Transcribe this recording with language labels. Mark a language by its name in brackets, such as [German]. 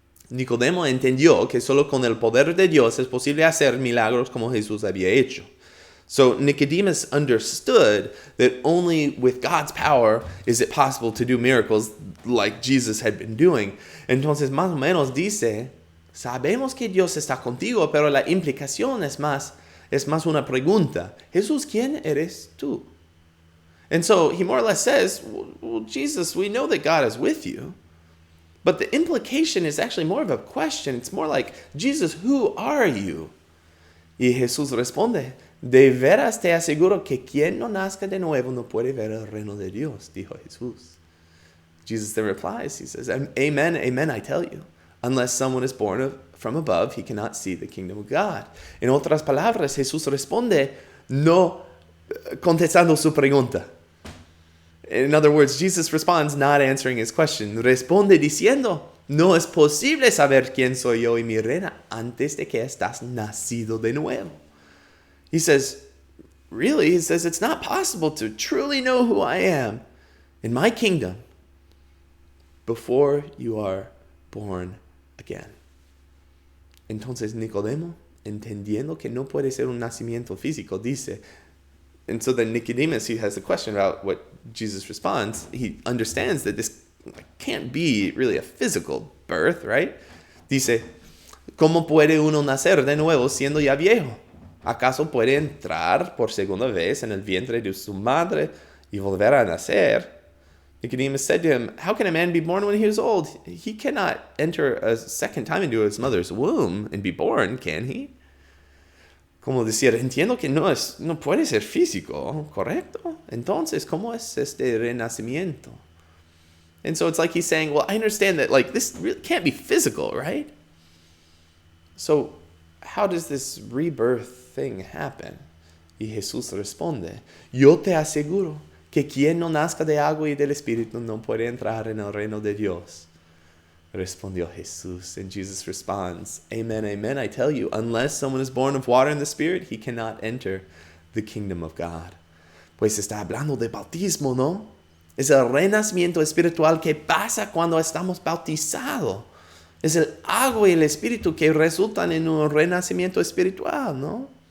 [Spanish] Nicodemo entendió que solo con el poder de Dios es posible hacer milagros como Jesús había hecho. [English] So Nicodemus understood that only with God's power is it possible to do miracles like Jesus had been doing. [Spanish] Entonces más o menos dice, sabemos que Dios está contigo, pero la implicación es más una pregunta. Jesús, ¿quién eres tú? [English] And so he more or less says, well, Jesus, we know that God is with you. But the implication is actually more of a question. It's more like, Jesus, who are you? [Spanish] Y Jesús responde, de veras te aseguro que quien no nazca de nuevo no puede ver el reino de Dios, dijo Jesús. [English] Jesus then replies, he says, amen, amen, I tell you. Unless someone is born from above, he cannot see the kingdom of God. [Spanish] En otras palabras, Jesús responde no contestando su pregunta. [English] In other words, Jesus responds not answering his question. [Spanish] Responde diciendo, no es posible saber quién soy yo y mi reina antes de que estás nacido de nuevo. [English] He says, really? He says, it's not possible to truly know who I am in my kingdom before you are born again. [Spanish] Entonces Nicodemo, entendiendo que no puede ser un nacimiento físico, dice, [English] and so then Nicodemus, he has a question about what Jesus responds. He understands that this can't be really a physical birth, right? [Spanish] Dice, ¿cómo puede uno nacer de nuevo siendo ya viejo? ¿Acaso puede entrar por segunda vez en el vientre de su madre y volver a nacer? [English] Nicodemus said to him, how can a man be born when he is old? He cannot enter a second time into his mother's womb and be born, can he? [Spanish] Como decir, entiendo que no puede ser físico, ¿correcto? Entonces, ¿cómo es este renacimiento? [English] And so it's like he's saying, well, I understand that like this really can't be physical, right? So how does this rebirth thing happen? [Spanish] Y Jesús responde, yo te aseguro que quien no nazca de agua y del Espíritu no puede entrar en el reino de Dios. Respondió Jesús, [English] and Jesus responds, amen, amen, I tell you, unless someone is born of water and the Spirit, he cannot enter the kingdom of God. [Spanish] Pues está hablando de bautismo, ¿no? Es el renacimiento espiritual que pasa cuando estamos bautizados. Es el agua y el Espíritu que resultan en un renacimiento espiritual, ¿no?